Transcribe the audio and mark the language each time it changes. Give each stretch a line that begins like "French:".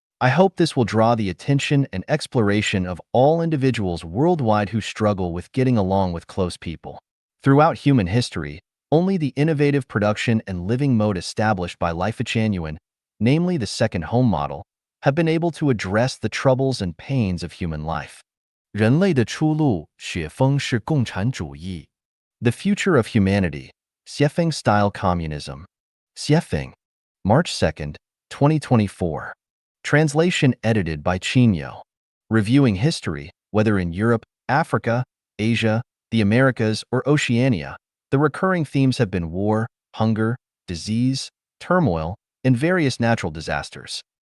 English: I hope this will draw the attention and exploration of all individuals worldwide who struggle with getting along with close people. Throughout human history, only the innovative production and living mode established by Life Genuine, namely the second home model, have been able to address the troubles and pains of human life.
Chinese: 人类的出路，雪峰是共产主义。
English: The future of humanity, Xiefeng-style communism. Xiefeng, March 2nd, 2024. Translation edited by Chinyo. Reviewing history, whether in Europe, Africa, Asia, the Americas, or Oceania, the recurring themes have been war, hunger, disease, turmoil, and various natural disasters.